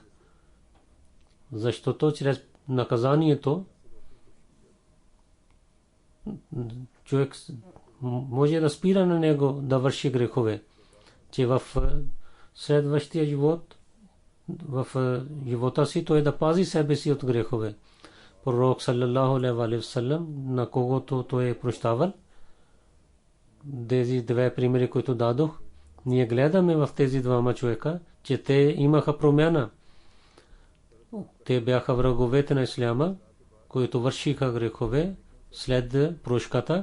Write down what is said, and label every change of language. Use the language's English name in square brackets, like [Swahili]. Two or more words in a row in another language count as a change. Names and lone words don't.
[Bulgarian] Защото чрез наказанието човек може да спира на него да върши грехове. Че в следващия живот, в живота си, той да пази себе си от грехове. Пророк [Arabic] صلى الله عليه وسلم, [Bulgarian] на когото той е прощавал. Тези две примери, които дадох, ние гледаме в тези двама човека, че те имаха промяна. Те бяха враговете на исляма, които вършиха грехове след прошката.